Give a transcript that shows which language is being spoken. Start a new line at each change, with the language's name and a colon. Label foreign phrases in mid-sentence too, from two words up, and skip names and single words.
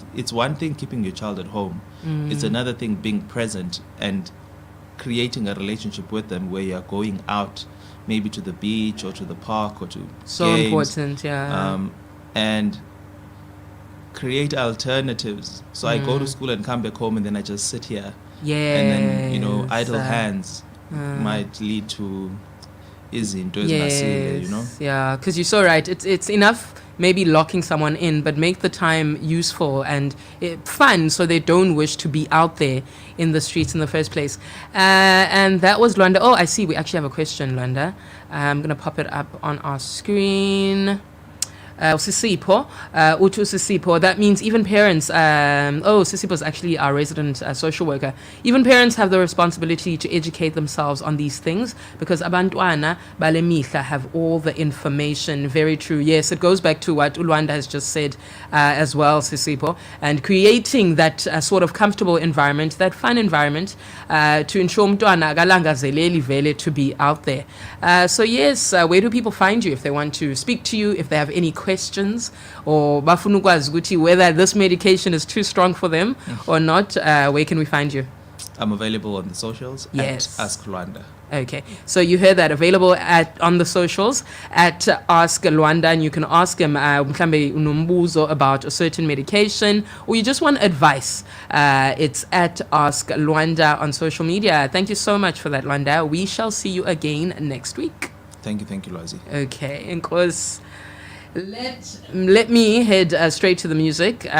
English: It's one thing keeping your child at home. It's another thing being present and creating a relationship with them where you're going out, maybe to the beach or to the park or to games, important, and create alternatives. So I go to school and come back home and then I just sit here. And then, idle hands might lead to
Zulu: izinto ezingasile,
English: Yeah, because you're so right. It's enough maybe locking someone in, but make the time useful and fun so they don't wish to be out there in the streets in the first place. And that was Lwanda. Oh, I see. We actually have a question, Lwanda. I'm going to pop it up on our screen. Sisipo, Utu Sisipo. That means even parents, Sisipo is actually our resident social worker. Even parents have the responsibility to educate themselves on these things because
Zulu: abantwana bale mihla
English: have all the information. Very true. Yes, it goes back to what Lwanda has just said as well, Sisipo, and creating that sort of comfortable environment, that fun environment to ensure
Zulu: mntwana akalangazeleli vele
English: to be out there. So yes, where do people find you if they want to speak to you, if they have any questions, or
Zulu: bafuna ukwazi ukuthi
English: whether this medication is too strong for them or not? Where can we find you? I'm available on the socials at Ask Lwanda. Okay, so you heard that, available on the socials at Ask Lwanda, and you can ask him
Zulu: mhlambe unombuzo
English: about a certain medication, or you just want advice. It's at Ask Lwanda on social media. Thank you so much for that, Lwanda. We shall see you again next week. Thank you, Lwazi. Okay, and of course, let me head straight to the music.